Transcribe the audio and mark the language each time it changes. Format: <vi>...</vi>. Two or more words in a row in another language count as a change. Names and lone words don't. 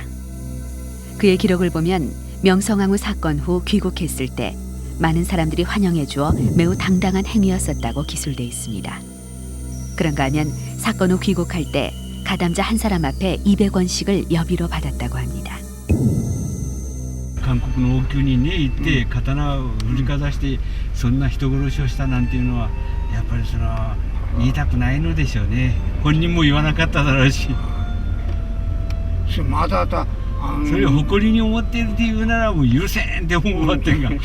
<ko>그의 기록을 보면 명성황후 사건 후 귀국했을 때 많은 사람들이 환영해 주어 매우 당당한 행위였었다고 기술돼 있습니다. 그런가 하면 사건 후 귀국할 때 가담자 한 사람 앞에 200원씩을 여비로 받았다고 합니다.</ko> <ja>韓国の王宮にね行って刀を振りかざしてそんな人殺しをしたなんていうのはやっぱり言いたくないのでしょうね。本人も言わなかっただろうし。またそれを誇りに思っているっていうならもう許せんって思うわってんが</ja>